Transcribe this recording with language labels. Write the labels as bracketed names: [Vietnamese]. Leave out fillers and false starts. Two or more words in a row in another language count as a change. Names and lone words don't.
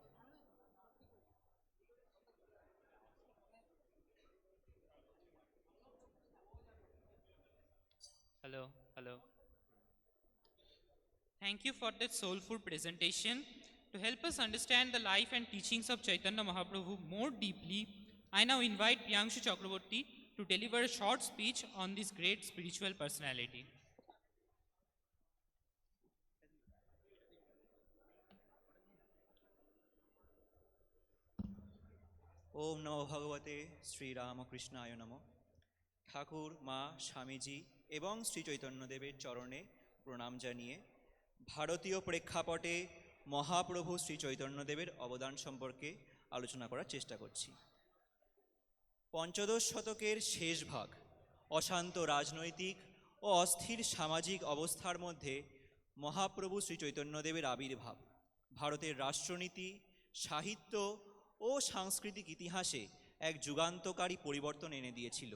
[English] Hello, hello. Thank you for that soulful presentation. To help us understand the life and teachings of Chaitanya Mahaprabhu more deeply, I now invite Priyanshu Chakraborty to deliver a short speech on this great spiritual personality. [Sanskrit] ওম নমো ভগবতে শ্রীরামকৃষ্ণায় নমঃ। [Bangla] ঠাকুর, মা, স্বামীজি এবং শ্রী চৈতন্যদেবের চরণে প্রণাম জানিয়ে ভারতীয় প্রেক্ষাপটে মহাপ্রভু শ্রী চৈতন্যদেবের অবদান সম্পর্কে আলোচনা করার চেষ্টা করছি। পঞ্চদশ শতকের শেষ ভাগ অশান্ত রাজনৈতিক ও অস্থির সামাজিক অবস্থার মধ্যে মহাপ্রভু শ্রী চৈতন্যদেবের আবির্ভাব ভারতের রাষ্ট্রনীতি, সাহিত্য ও সাংস্কৃতিক ইতিহাসে এক যুগান্তকারী পরিবর্তন এনে দিয়েছিল।